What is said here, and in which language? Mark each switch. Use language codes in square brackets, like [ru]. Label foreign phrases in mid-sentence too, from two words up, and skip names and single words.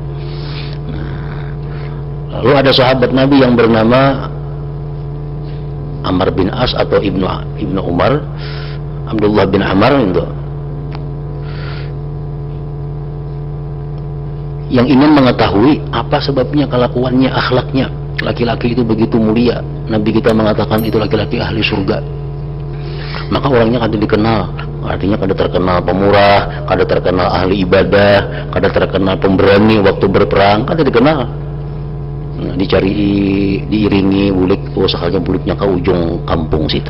[id] Lalu ada sahabat Nabi yang bernama Amr bin As atau Ibnu Umar, Abdullah bin Amr itu, yang ingin mengetahui apa sebabnya, kelakuannya, akhlaknya. Laki-laki itu begitu mulia. Nabi kita mengatakan itu laki-laki ahli surga. [bjn] Maka orangnya kada dikenal, artinya kada terkenal pemurah, kada terkenal ahli ibadah, kada terkenal pemberani waktu berperang, kada dikenal. Nah, dicari, diiringi bulik, oh sekalinya buliknya ke ujung kampung situ.